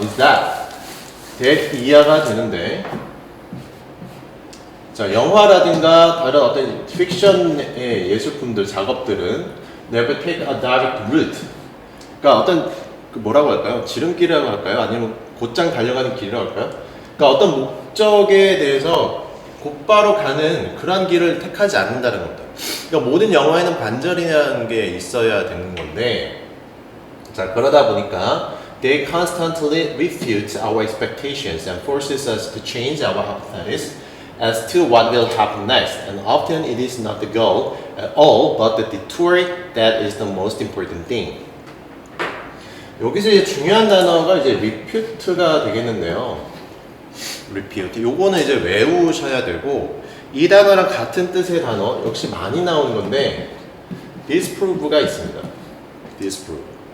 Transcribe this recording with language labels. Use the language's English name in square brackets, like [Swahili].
[Korean] is that 이하가 되는데, 자, 영화라든가 다른 어떤 픽션의 예술품들, 작업들은 [English] never take a direct route. [Korean] 그러니까 어떤 뭐라고 할까요? 지름길이라고 할까요? 아니면 곧장 달려가는 길이라고 할까요? 그러니까 어떤 목적에 대해서 곧바로 가는 그런 길을 택하지 않는다는 겁니다. 그러니까 모든 영화에는 반전이라는 게 있어야 되는 건데, 자, 그러다 보니까 [English] they constantly refute our expectations and forces us to change our hypothesis as to what will happen next, and often it is not the goal at all, but the detour that is the most important thing. [Korean] 여기서 이제 중요한 단어가 이제 refute가 되겠는데요. [English] refute. [Korean] 요거는 이제 외우셔야 되고, 이 단어랑 같은 뜻의 단어 역시 많이 나오는 건데 disprove가 있습니다. [English] disprove.